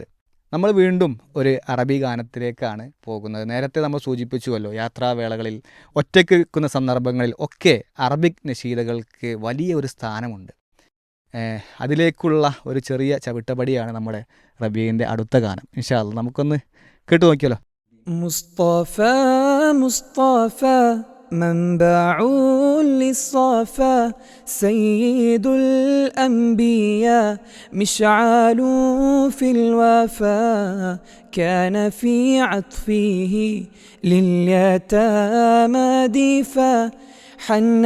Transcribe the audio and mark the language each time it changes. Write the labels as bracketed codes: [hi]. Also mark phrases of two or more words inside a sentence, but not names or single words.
[ml] നമ്മൾ വീണ്ടും ഒരു അറബി ഗാനത്തിലേക്കാണ് പോകുന്നത്. നേരത്തെ നമ്മൾ സൂചിപ്പിച്ചുവല്ലോ, യാത്രാവേളകളിൽ ഒറ്റയ്ക്ക് നിൽക്കുന്ന സന്ദർഭങ്ങളിൽ ഒക്കെ അറബിക് നശീദകൾക്ക് വലിയ ഒരു സ്ഥാനമുണ്ട്. അതിലേക്കുള്ള ഒരു ചെറിയ ചവിട്ടപടിയാണ് നമ്മുടെ റബീൻ്റെ അടുത്ത ഗാനം. [ar] إن شاء الله [ml] നമുക്കൊന്ന് കേട്ടു നോക്കിയാലോ. [ar] مصطفى مصطفى منبع للصفا سيد الأنبياء مشعل في الوفا كان في عطفه لليتامى دفا حن